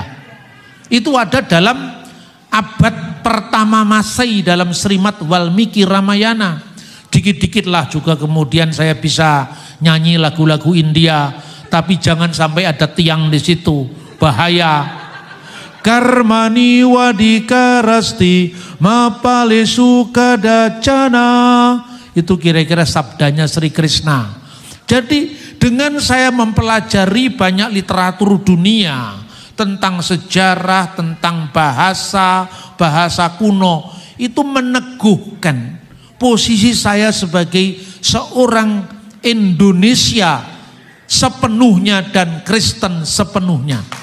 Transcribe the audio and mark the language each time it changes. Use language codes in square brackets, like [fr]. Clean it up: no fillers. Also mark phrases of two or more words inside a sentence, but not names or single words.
[id] Itu ada dalam abad pertama Masehi dalam Srimad Walmiki Ramayana. Dikit-dikitlah juga kemudian saya bisa nyanyi lagu-lagu India, tapi jangan sampai ada tiang di situ, bahaya. [sa] कर्मण्येवाधिकारस्ते मा फलेषु कदाचन, [id] itu kira-kira sabdanya Sri Krishna. Jadi dengan saya mempelajari banyak literatur dunia tentang sejarah, tentang bahasa kuno, itu meneguhkan posisi saya sebagai seorang Indonesia sepenuhnya dan Kristen sepenuhnya.